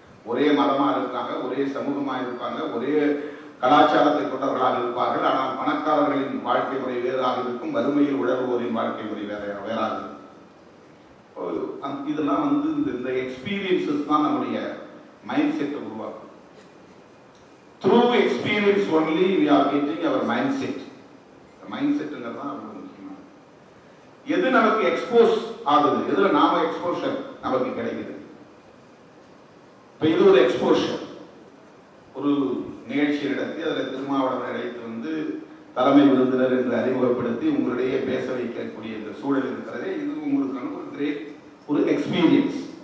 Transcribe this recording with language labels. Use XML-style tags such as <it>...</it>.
<ta>ஒரே மதமா இருக்காங்க, ஒரே சமூகமா இருப்பாங்க, ஒரே கலாச்சாரத்தை கொண்டவர்களாக இருப்பார்கள். ஆனால் பணக்காரர்களின் வாழ்க்கை முறை வேறாக இருக்கும், வறுமையில் உழல்வோரின் வாழ்க்கை முறை வேறாக இருக்கும். இதெல்லாம் வந்து இந்த எக்ஸ்பீரியன்சஸ் தான் நம்முடைய மைண்ட் செட்டை உருவாக்கும்.</ta> <en>Through experience only we are getting our mindset.</en> <ta>Mind செட்டுங்கிறது தான் ரொம்ப முக்கியமான. எது நமக்கு எக்ஸ்போஸ் ஆகுது, எதுல நாம எக்ஸ்போஷர் நமக்கு கிடைக்குது. இப்ப இது ஒரு எக்ஸ்போஷர். ஒரு நிகழ்ச்சி நடத்தி அதில் திருமாவளவன் அழைத்து வந்து தலைமை விருந்தினர் என்று அறிமுகப்படுத்தி உங்களிடையே பேச வைக்கக்கூடிய இந்த சூழல் இருக்கிறதே, இது உங்களுக்கு ஒரு கிரேட் ஒரு எக்ஸ்பீரியன்ஸ்.</ta>